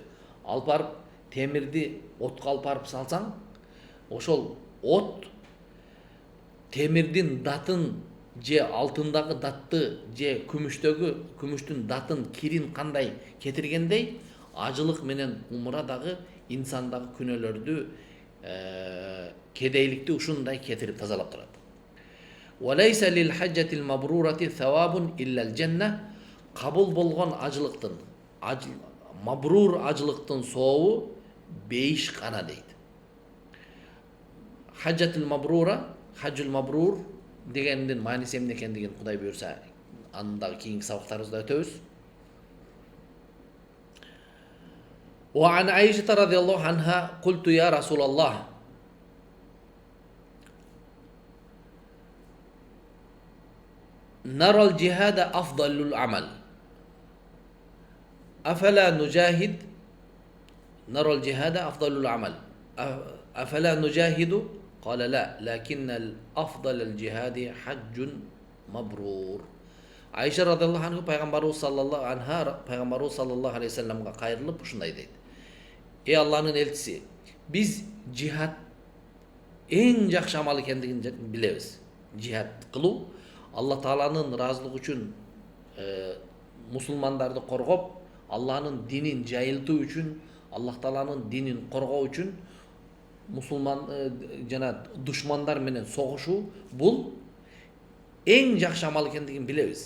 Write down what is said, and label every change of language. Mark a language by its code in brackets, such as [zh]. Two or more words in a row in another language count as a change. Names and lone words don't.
[ky] Алып барып темирди отко алып барып салсаң, ошол от темирдин датын же алтындагы датты же күмүштүн датын кирин кандай кетиргендей, ажылык менен умра дагы инсандагы күнөөлөрдү кедейликти ушундай кетирип тазалап турат. [ar] وليس للحجة المبرورة ثواب إلا الجنة. [ky] Кабыл болгон ажылыктын, мабрур ажылыктын сообу бейиш гана дейт. [ar] الحجة المبرورة, الحج المبرور [ky] дегендин мааниси эмне экендигин Кудай буйрса, андагы кийинки сабактарыбызда өтөбүз. [ar] وعن عائشة رضي الله عنها قلت يا رسول الله نرى الجهاد أفضل العمل أفلا نجاهد نرى الجهاد أفضل العمل أفلا نجاهد قال لا لكن الأفضل الجهاد حج مبرور. [ky] Айша [ar] رضي الله عنه [ky] пайгамбарыбыз [ar] صلى الله عليه وسلم [ky] кайрылып ушундай дейт: Эй Аллахнын элчиси, биз жихад эң жакшы амал экендигин билебиз. Жихад кылуу Аллах Тааланын ыраазылыгы үчүн мусулмандарды коргоп, Аллахнын динин жайылтуу үчүн, Аллах Тааланын динин коргоо үчүн мусулман жана душмандар менен согушуу бул эң жакшы амал экендигин билебиз.